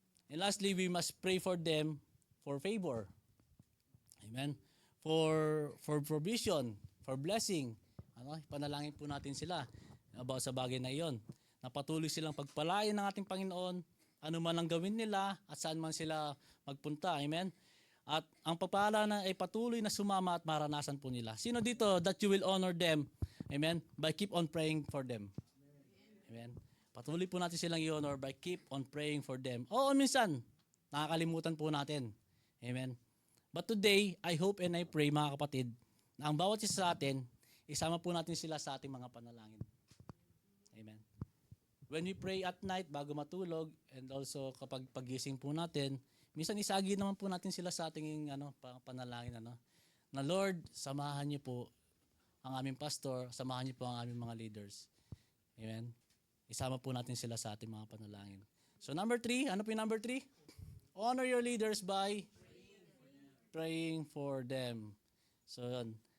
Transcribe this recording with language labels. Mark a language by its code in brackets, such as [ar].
[en] And lastly, we must pray for them for favor. Amen. For provision, for blessing. [tl] Panalangin po natin sila about sa bagay na iyon. Na patuloy silang pagpalain ng ating Panginoon, ano man ang gawin nila at saan man sila magpunta. Amen. At ang pagpala na ay patuloy na sumama at maranasan po nila. Sino dito [en] that you will honor them? Amen. By keep on praying for them. Amen. [tl] Patuloy po natin silang i-honor [en] by keep on praying for them. [tl] Oo, minsan, nakakalimutan po natin. Amen. [en] But today, I hope and I pray [tl] mga kapatid, na ang bawat isa sa atin, isama po natin sila sa ating mga panalangin. Amen. [en] When we pray at night [tl] bago matulog, and also kapag pagising po natin, minsan isagi naman po natin sila sa ating panalangin. Na Lord, samahan niyo po ang aming pastor, samahan niyo po ang aming mga leaders. Amen. Isama po natin sila sa ating mga panalangin. So number 3, ano po yung number 3? [en] Honor your leaders by praying for them. So yun.